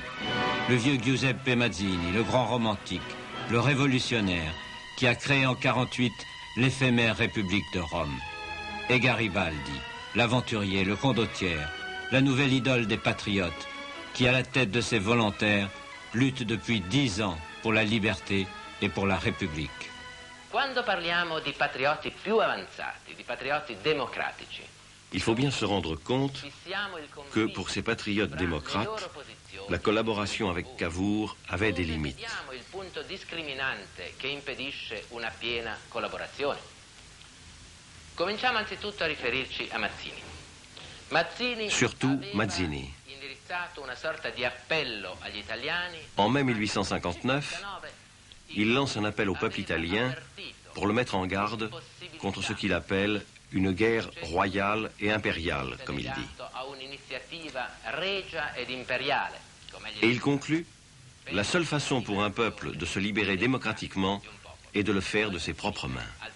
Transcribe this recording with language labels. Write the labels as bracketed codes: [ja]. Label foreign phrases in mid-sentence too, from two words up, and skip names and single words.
[fr] Le vieux Giuseppe Mazzini, le grand romantique, le révolutionnaire, qui a créé en 1948 l'éphémère République de Rome. Et Garibaldi, l'aventurier, le condottiere, la nouvelle idole des patriotes, qui à la tête de ses volontaires lutte depuis 10 ans pour la liberté et pour la République. [it] Quando parliamo di patrioti più avanzati, di patrioti democratici, [fr] il faut bien se rendre compte que pour ces patriotes démocrates, la collaboration avec Cavour avait des limites. [it] il punto discriminante che impedisce una piena collaborazione. Cominciamo anzitutto a riferirci a Mazzini. Mazzini [fr] Surtout Mazzini. [it] indirizzato una sorta di appello agli italiani. [fr] En mai 1859, il lance un appel au peuple italien pour le mettre en garde contre ce qu'il appelle une guerre royale et impériale, comme il dit. Et il conclut, la seule façon pour un peuple de se libérer démocratiquement est de le faire de ses propres mains.